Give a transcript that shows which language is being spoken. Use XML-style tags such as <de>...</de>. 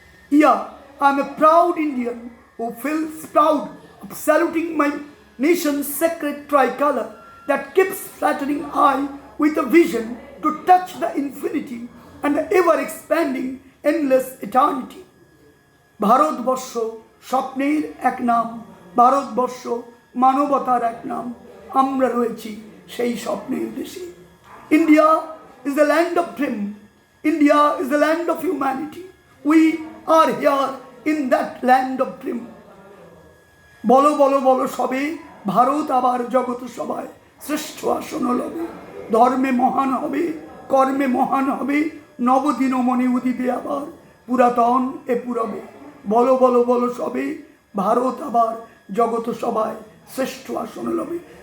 <en>Yeah, I am a proud Indian who feels proud of saluting my nation's sacred tricolor that keeps flattering eye with a vision to touch the infinity and the ever-expanding endless eternity.</en> <bn>Bharatvarsha স্বপ্নের এক নাম, ভারতবর্ষ মানবতার এক নাম, আমরা রয়েছি সেই স্বপ্নের দেশে।</bn> <en>India is the land of dream. India is the land of humanity. We are here in that land of dream.</en> <bn>বলো বলো বলো সবে, ভারত আবার জগত সবাই শ্রেষ্ঠ আসন লবে, ধর্মে মহান হবে, কর্মে মহান হবে, নবদিন মনে উদিবে আবার পুরাতন এ পুরবে। বলো বলো বলো সবে, ভারত আবার জগত সবাই শ্রেষ্ঠ আসন লবে।</bn>